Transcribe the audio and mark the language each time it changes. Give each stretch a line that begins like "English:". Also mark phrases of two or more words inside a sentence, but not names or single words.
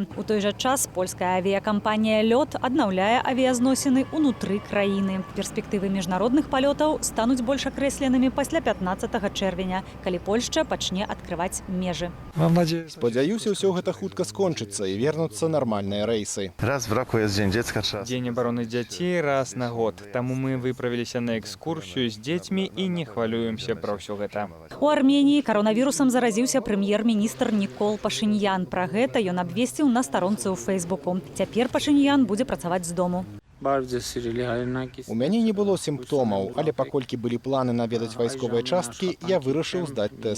Belarusian: У той жа час польская авіякампанія «Лёт» аднаўляе авіязносіны ўнутры краіны. Перспектывы міжнародных палётаў стануць больш акрэсленымі пасля 15 чэрвеня, калі Польшча пачне адкрываць межы. Спадзяюся, ўсё гэта хутка скончыцца і вернуцца нармальныя рэйсы.
Russian: Раз в раку есть День детского часа. День обороны детей раз на год.
Belarusian: Таму мы выправіліся на экскурсію з дзецьмі і не хвалюем пра ўсё гэта. У Арменіі каронавірусам заразіўся прэм'ер-міністр Нікол Пашынян. Пра гэта ён абвесціў на старонцы ў Фэйсбуку. Цяпер Пашынян будзе працаваць з дому. У мяне не было сімптомаў, але паколькі былі планы наведаць вайсковыя часткі, я вырашыў здаць тэст.